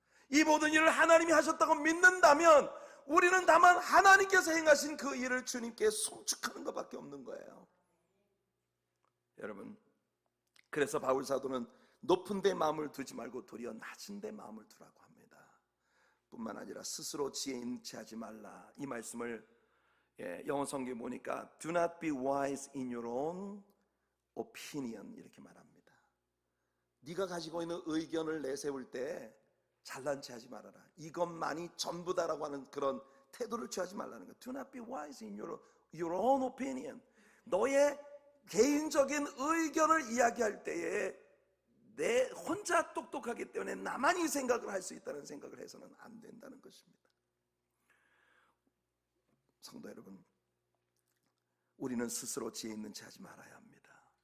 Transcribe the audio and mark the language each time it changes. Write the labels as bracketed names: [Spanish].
[Korean] 이 모든 일을 하나님이 하셨다고 믿는다면 우리는 다만 하나님께서 행하신 그 일을 주님께 송축하는 것밖에 없는 거예요. 여러분, 그래서 바울 사도는 높은 데 마음을 두지 말고 도리어 낮은 데 마음을 두라고 합니다. 뿐만 아니라 스스로 지혜 있는 채 하지 말라. 이 말씀을 영어 성경에 보니까 [English] Do not be wise in your own opinion [Korean] 이렇게 말합니다. 네가 가지고 있는 의견을 내세울 때 잘난 체 하지 말아라. 이것만이 전부다라고 하는 그런 태도를 취하지 말라는 거예요. [English] Do not be wise in your own opinion. [Korean] 너의 개인적인 의견을 이야기할 때에 내 혼자 똑똑하기 때문에 나만 이 생각을 할 수 있다는 생각을 해서는 안 된다는 것입니다. 성도 여러분, 우리는 스스로 지혜 있는 채 하지 말아야 합니다.